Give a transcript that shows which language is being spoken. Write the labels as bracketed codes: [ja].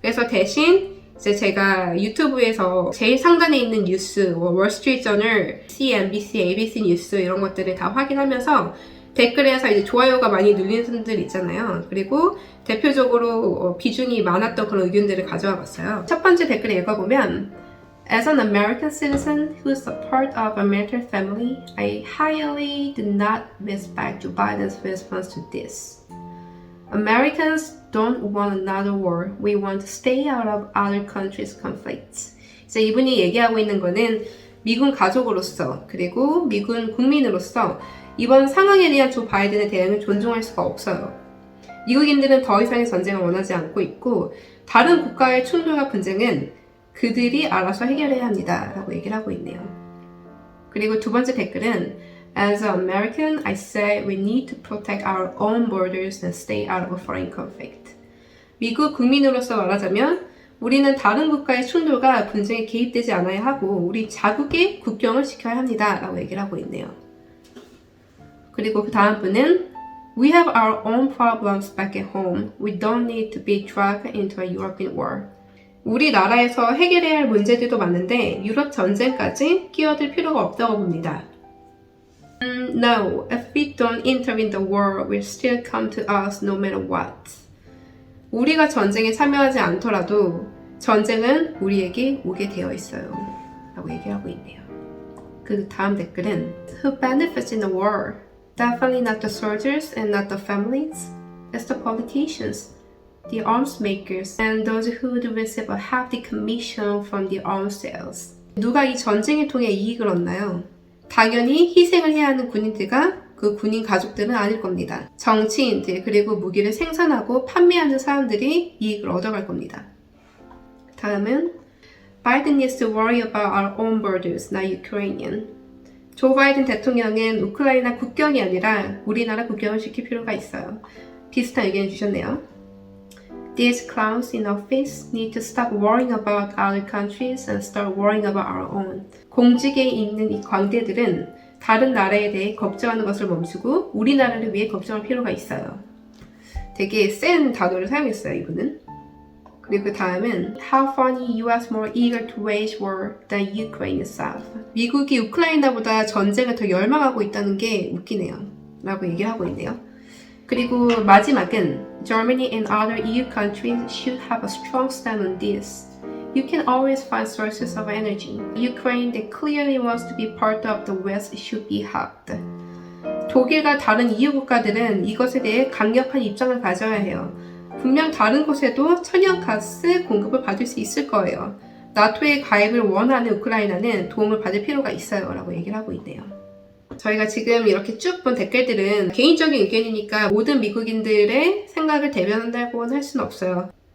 [ko] 그래서 대신 이제 제가 유튜브에서 제일 상단에 있는 뉴스, 월스트리트저널, CNBC, ABC 뉴스 이런 것들을 다 확인하면서 댓글에서 이제 좋아요가 많이 눌리는 분들 있잖아요. 그리고 대표적으로 비중이 많았던 그런 의견들을 가져와 봤어요. 첫 번째 댓글을 읽어보면 [en] As an American citizen who's a part of a military family, I highly do not respect Joe Biden's response to this. Americans don't want another war. We want to stay out of other countries' conflicts. [ko] 이제 이분이 얘기하고 있는 거는 미군 가족으로서 그리고 미군 국민으로서 이번 상황에 대한 조 바이든의 대응을 존중할 수가 없어요. 미국인들은 더 이상의 전쟁을 원하지 않고 있고 다른 국가의 충돌과 분쟁은 그들이 알아서 해결해야 합니다. 라고 얘기를 하고 있네요. 그리고 두 번째 댓글은 [en] As an American, I say we need to protect our own borders and stay out of a foreign conflict. [ko] 미국 국민으로서 말하자면 우리는 다른 국가의 충돌과 분쟁에 개입되지 않아야 하고 우리 자국의 국경을 지켜야 합니다. 라고 얘기를 하고 있네요. 그리고 그 다음 분은 [en] We have our own problems back at home. We don't need to be dragged into a European war. [ko] 우리나라에서 해결해야 할 문제들도 많은데 유럽 전쟁까지 끼어들 필요가 없다고 봅니다. [en] No, if we don't intervene, the war will still come to us no matter what. [ko] 우리가 전쟁에 참여하지 않더라도 전쟁은 우리에게 오게 되어 있어요. 라고 얘기하고 있네요. 그 다음 댓글은 [en] Who benefits in the war? Definitely not the soldiers and not the families. It's the politicians. The arms makers and those who would receive a hefty commission from the arms sales. [ko] 누가 이 전쟁을 통해 이익을 얻나요? 당연히 희생을 해야 하는 군인들과 그 군인 가족들은 아닐 겁니다. 정치인들 그리고 무기를 생산하고 판매하는 사람들이 이익을 얻어갈 겁니다. 다음은 [en] Biden needs to worry about our own borders, not Ukrainian. [ko] 조 바이든 대통령은 우크라이나 국경이 아니라 우리나라 국경을 지킬 필요가 있어요. 비슷한 의견을 주셨네요. [en] These clowns in office need to stop worrying about other countries and start worrying about our own. [ko] 공직에 있는 이 광대들은 다른 나라에 대해 걱정하는 것을 멈추고 우리나라를 위해 걱정할 필요가 있어요. 되게 센 단어를 사용했어요, 이분은. 그리고 그 다음은 [en] How funny US more eager to wage war than Ukraine itself. [ko] 미국이 우크라이나보다 전쟁을 더 열망하고 있다는 게 웃기네요. 라고 얘기를 하고 있네요. 그리고 마지막은 [en] Germany and other EU countries should have a strong stand on this. You can always find sources of energy. Ukraine that clearly wants to be part of the West should be helped. [ko] 독일과 다른 EU 국가들은 이것에 대해 강력한 입장을 가져야 해요. 분명 다른 곳에도 천연가스 공급을 받을 수 있을 거예요. 나토에 가입을 원하는 우크라이나는 도움을 받을 필요가 있어요. 라고 얘기를 하고 있네요. 저희가 지금 이렇게 쭉 본 댓글들은 개인적인 의견이니까 모든 미국인들의 생각을 대변한다고는 할 수는 없어요.